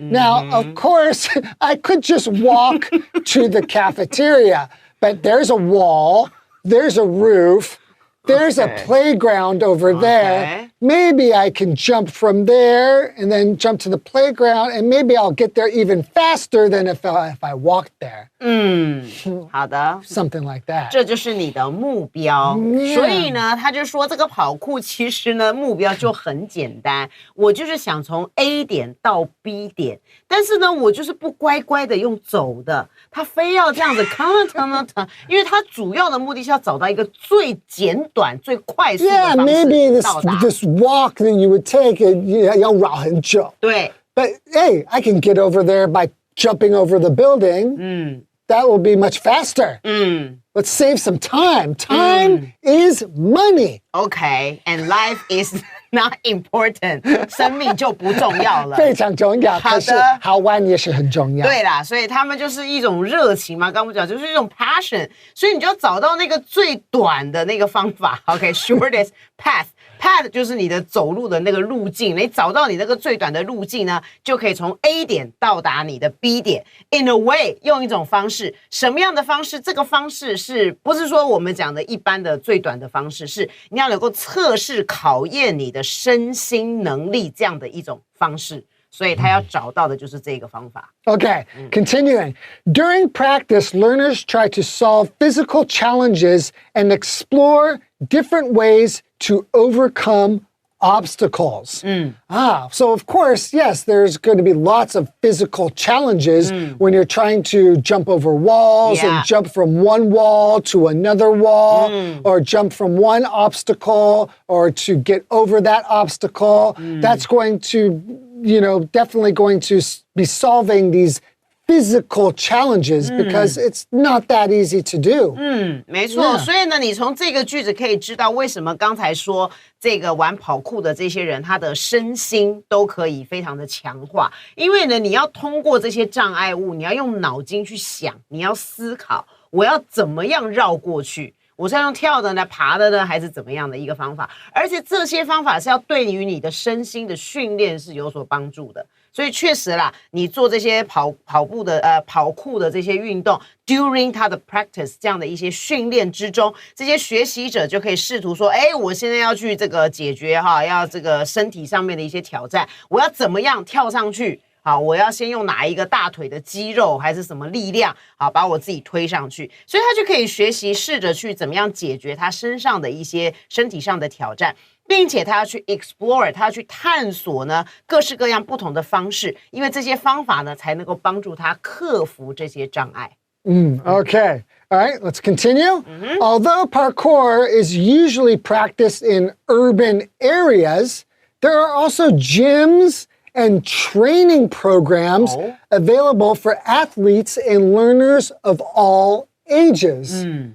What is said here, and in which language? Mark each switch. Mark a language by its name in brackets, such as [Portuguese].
[English] Now, of course, I could just walk to the cafeteria, but there's a wall, there's a roof, there's a playground over there. Maybe I can jump from there and then jump to the playground, and maybe I'll get there even faster than if I walked there. [Chinese] 好的。 [English] Something like that. [Chinese] 这就是你的目标。所以呢，他就说这个跑酷其实呢，目标就很简单，我就是想从 A 点到 B 点，但是呢，我就是不乖乖的用走的，他非要这样子因为他主要的目的是要找到一个最简短、最快速的方式 [English] maybe [Chinese] 到达。 [English] this walk that you would take, [Chinese] 要绕很久。对。 [English] But hey, I can get over there by jumping over the building. That will be much faster. Let's save some time. Time is money. Okay, and life is not important. [Chinese] 生命就不重要了。非常重要，好的，可是好玩也是很重要。对啦，所以他们就是一种热情嘛，刚刚我们讲就是一种 passion， 所以你就要找到那个最短的那个方法。 OK, [English] shortest path [Chinese] 就是你的走路的那个路径，你找到你那个最短的路径呢，就可以从 A 点到达你的 B 点。 [English] In a way， [Chinese] 用一种方式，什么样的方式？这个方式是不是说我们讲的一般的最短的方式？是你要能够测试考验你的身心能力这样的一种方式。所以他要找到的就是这个方法。 [English] Okay, continuing. During practice, learners try to solve physical challenges and explore different ways to overcome obstacles. So of course, yes, there's going to be lots of physical challenges when you're trying to jump over walls and jump from one wall to another wall, or jump from one obstacle or to get over that obstacle. That's going to, definitely going to be solving these physical challenges because it's not that easy to do. [Chinese] 没错，所以呢，你从这个句子可以知道为什么刚才说这个玩跑酷的这些人，他的身心都可以非常的强化，因为呢，你要通过这些障碍物，你要用脑筋去想，你要思考，我要怎么样绕过去。我是要用跳的呢、爬的呢，还是怎么样的一个方法？而且这些方法是要对于你的身心的训练是有所帮助的。所以确实啦，你做这些跑酷的这些运动 ，during 他的 practice 这样的一些训练之中，这些学习者就可以试图说，我现在要去这个解决要这个身体上面的一些挑战，我要怎么样跳上去？好，我要先用哪一个大腿的肌肉还是什么力量，好把我自己推上去，所以他就可以学习试着去怎么样解决他身上的一些身体上的挑战，并且他要去 explore， 他要去探索呢各式各样不同的方式，因为这些方法呢才能够帮助他克服这些障碍。 [English] Okay. All right, let's continue. Although parkour is usually practiced in urban areas, there are also gyms and training programs available for athletes and learners of all ages.